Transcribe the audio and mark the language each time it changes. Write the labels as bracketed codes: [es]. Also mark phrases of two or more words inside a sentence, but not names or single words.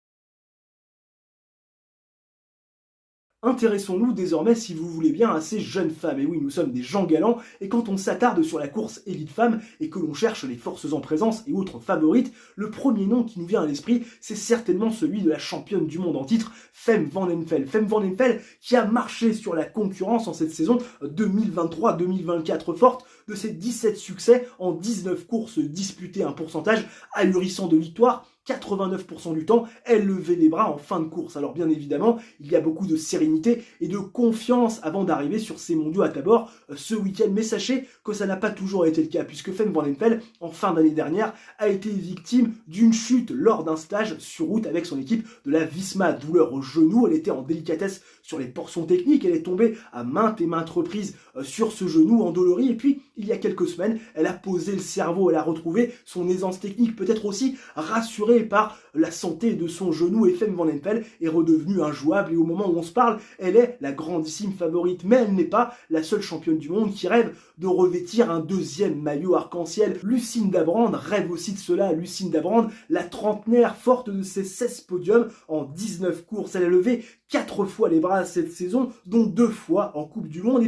[fr] Intéressons-nous désormais, si vous voulez bien, à ces jeunes femmes. Et oui, nous sommes des gens galants, et quand on s'attarde sur la course élite femme et que l'on cherche les forces en présence et autres favorites, le premier nom qui nous vient à l'esprit, c'est certainement celui de la championne du monde en titre, Fem van den-Vel. Fem van den-Vel qui a marché sur la concurrence en cette saison 2023-2024, forte de ses 17 succès en 19 courses disputées, un pourcentage ahurissant de victoires. 89% du temps, elle levait les bras en fin de course. Alors bien évidemment, il y a beaucoup de sérénité et de confiance avant d'arriver sur ces mondiaux à Tabor ce week-end. Mais sachez que ça n'a pas toujours été le cas, puisque Fem van den-Vel, en fin d'année dernière, a été victime d'une chute lors d'un stage sur route avec son équipe de la Visma. Douleur au genou, elle était en délicatesse sur les portions techniques, elle est tombée à maintes et maintes reprises sur ce genou endolori. Et puis, il y a quelques semaines, elle a posé le cerveau, elle a retrouvé son aisance technique, peut-être aussi rassurée par la santé de son genou, et Fem van den-Vel est redevenue injouable et au moment où on se parle, elle est la grandissime favorite, mais elle n'est pas la seule championne du monde qui rêve de revêtir un deuxième maillot arc-en-ciel. Lucinda Brand rêve aussi de cela. Lucinda Brand, la trentenaire forte de ses 16 podiums en 19 courses, elle a levé 4 fois les bras cette saison, dont 2 fois en Coupe du Monde.